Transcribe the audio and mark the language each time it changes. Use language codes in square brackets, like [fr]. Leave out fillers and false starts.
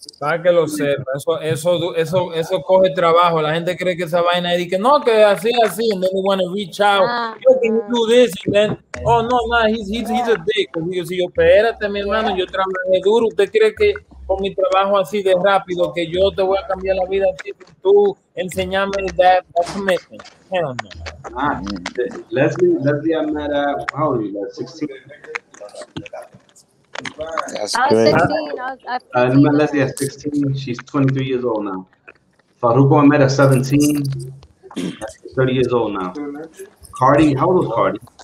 [es] Para que lo sepa, eso coge trabajo. La gente cree que esa vaina es que no, que así, [en] and then they want to reach out. Yo can do this, and then, oh no, he's a dick. [es] Digo, si yo, espérate, mi hermano, yo trabajé duro. ¿Usted cree que con mi trabajo así de rápido que yo te voy a cambiar la vida así? Tú enseñame [en] that commitment. Hell no. Leslie, I met how old are you? 16. That's I was crazy. 16. I I met Leslie at 16. She's 23 years old now. Faruko I met at 17. She's 30 years old now. Cardi, how old was Cardi?